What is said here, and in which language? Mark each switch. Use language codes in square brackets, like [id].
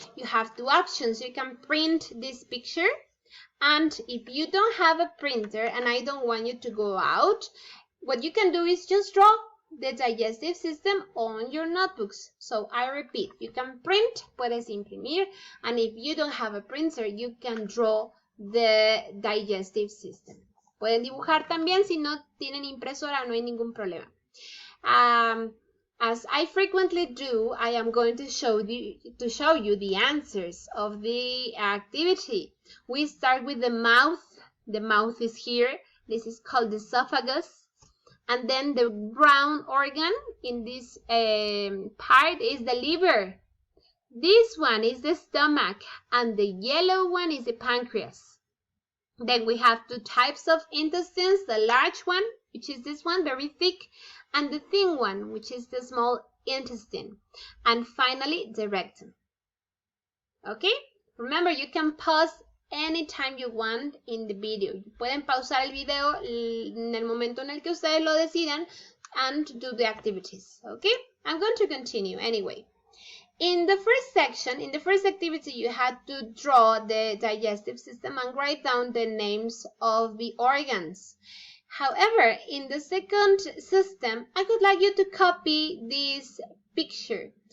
[en] You have two options. You can print this picture, and if you don't have a printer and I don't want you to go out, what you can do is just draw the digestive system on your notebooks. So I repeat, you can print, [es] puedes imprimir, [en] and if you don't have a printer, you can draw the digestive system. [es] Pueden dibujar también, si no tienen impresora no hay ningún problema. [en] As I frequently do, I am going to show you the answers of the activity. We start with the mouth. The mouth is here. This is called the esophagus. And then the brown organ in this part is the liver. This one is the stomach, and the yellow one is the pancreas. Then we have two types of intestines, the large one, which is this one, very thick, and the thin one, which is the small intestine. And finally, the rectum. Okay? Remember, you can pause anytime you want in the video. [es] Pueden pausar el video en el momento en el que ustedes lo decidan [en] and do the activities. Okay? I'm going to continue anyway. In the first section, in the first activity, you had to draw the digestive system and write down the names of the organs. However, in the second system, I would like you to copy this picture.